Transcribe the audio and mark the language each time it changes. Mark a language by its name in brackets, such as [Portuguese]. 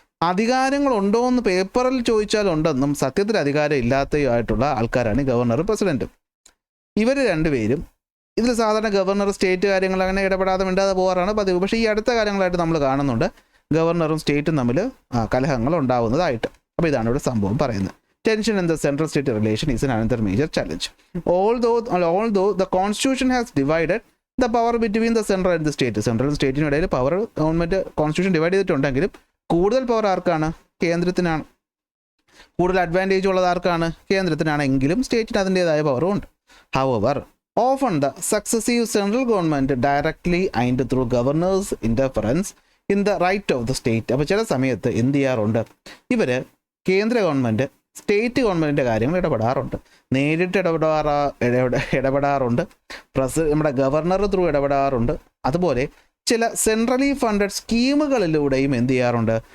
[Malayalam] അധികാരങ്ങളുണ്ടോ എന്ന് പേപ്പറിൽ ചോദിച്ചാൽ ഉണ്ടെന്നും സത്യത്തിൽ അധികാരം ഇല്ലാത്തതായിട്ടുള്ള ആൾക്കാരാണ് ഗവർണറും പ്രസിഡൻറ്റും. ഇവർ 2 പേരും ഇതിൽ സാധാരണ ഗവർണർ സ്റ്റേറ്റ് കാര്യങ്ങൾ അങ്ങനെ ഇടപെടാതെ മിണ്ടാതെ പോകാറാണ് പതിവ്. പക്ഷേ ഈ അടുത്ത കാലങ്ങളായിട്ട് നമ്മൾ കാണുന്നുണ്ട് ഗവർണറും സ്റ്റേറ്റും തമ്മിൽ കലഹങ്ങൾ ഉണ്ടാകുന്നതായിട്ട്. അപ്പോൾ ഇതാണ് ഇവിടെ സംഭവം പറയുന്നത്. [English] Tension in the central state relation is another major challenge. Although the constitution has divided the power between the central and the state. Central and state [Malayalam] ഇടയിൽ പവർ ഗവൺമെൻറ് കോൺസ്റ്റിറ്റ്യൂഷൻ ഡിവൈഡ് ചെയ്തിട്ടുണ്ടെങ്കിലും കൂടുതൽ പവർ ആർക്കാണ്? കേന്ദ്രത്തിനാണ്. കൂടുതൽ advantage ഉള്ളത് ആർക്കാണ്? കേന്ദ്രത്തിനാണെങ്കിലും സ്റ്റേറ്റിന് അതിൻ്റേതായ പവറും ഉണ്ട്. [English] However, often the successive central government directly and through governors interference in the right of the state. [Malayalam] അപ്പോൾ ചില സമയത്ത് എന്ത് ചെയ്യാറുണ്ട്? ഇവർ കേന്ദ്ര ഗവൺമെൻറ് സ്റ്റേറ്റ് ഗവൺമെൻറ്റിൻ്റെ കാര്യങ്ങൾ ഇടപെടാറുണ്ട്. നേരിട്ട് ഇടപെടാറുണ്ട്. നമ്മുടെ ഗവർണർ ത്രൂ ഇടപെടാറുണ്ട്. അതുപോലെ ചില സെൻട്രലി ഫണ്ടഡ് സ്കീമുകളിലൂടെയും എന്ത് ചെയ്യാറുണ്ട്?